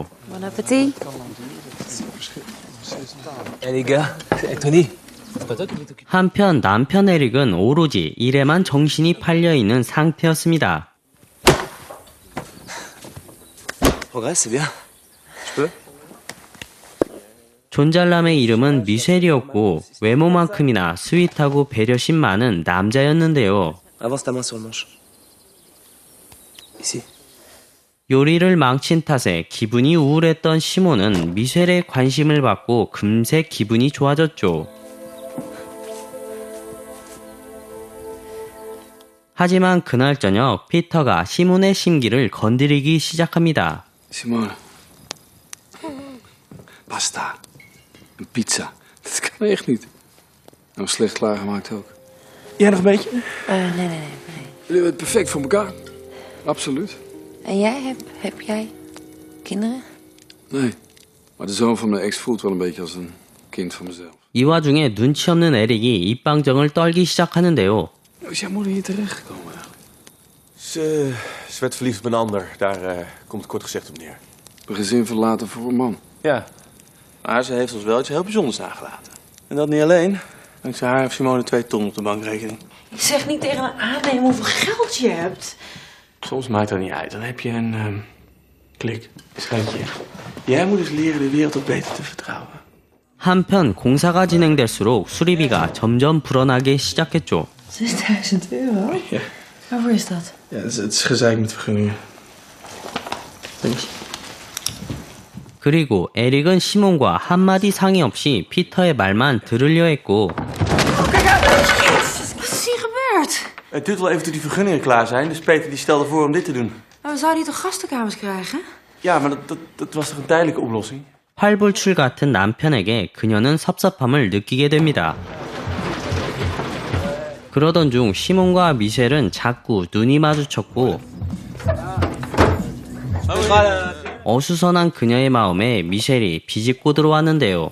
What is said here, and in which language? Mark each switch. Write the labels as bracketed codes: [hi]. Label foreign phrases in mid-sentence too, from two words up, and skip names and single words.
[fr] Bon appétit. Eh les gars, Tony, c'est pas toi qui t'occupe? [ko] 한편 남편 에릭은 오로지 일에만 정신이 팔려 있는 상태였습니다. [fr] Progresse, c'est bien. Je peux? [ko] 존잘남의 이름은 미셸이었고 외모만큼이나 스윗하고 배려심 많은 남자였는데요. [fr] Avance ta main sur le manche. Ici. [ko] 요리를 망친 탓에 기분이 우울했던 시몬은 미셸의 관심을 받고 금세 기분이 좋아졌죠. 하지만 그날 저녁 피터가 시몬의 심기를 건드리기 시작합니다. [nl] Simone. Pasta. Een pizza. Dat kan echt niet. Nou, slecht klaargemaakt ook. Jij nog een beetje? Nee. Jullie hebben het perfect voor elkaar. Absoluut. En jij, heb jij kinderen? Nee. Maar de zoon van mijn ex voelt wel een beetje als een kind van mezelf. [ko] 이 와중에 눈치 없는 에릭이 입방정을 떨기 시작하는데요. [nl] Hoe is jouw moeder hier terechtgekomen eigenlijk? Ze werd verliefd op een ander. Daar komt het kort gezegd op neer. Een gezin verlaten voor een man. Ja. Maar ze heeft ons wel iets heel bijzonders nagelaten. En dat niet alleen. Dankzij haar heeft Simone 2 ton op de bankrekening. Zeg niet tegen een aannemer hoeveel geld je hebt. Soms maakt dat niet uit. Dan heb je een klik. Schatje. Jij moet eens leren de wereld wat beter te vertrouwen. [ko] 한편 공사가 진행될수록 수리비가 점점 불어나기 시작했죠. [nl] 6000 euro? Ja. Waarvoor is dat? Ja, het is gezeik met vergunningen. [en] Thanks. [ko] 그리고 에릭은 시몬과 한마디 상의 없이 피터의 말만 들으려 했고 [nl] Wat is hier gebeurd? Het duurt wel even tot die vergunningen klaar zijn. Dus Peter die stelde voor om dit te doen. Maar we zouden hier toch gastenkamers krijgen? Ja, maar dat was toch een tijdelijke oplossing? [ko] 활불출 같은 남편에게 그녀는 섭섭함을 느끼게 됩니다. 그러던 중 시몬과 미셸은 자꾸 눈이 마주쳤고 어수선한 그녀의 마음에 미셸이 비집고 들어왔는데요.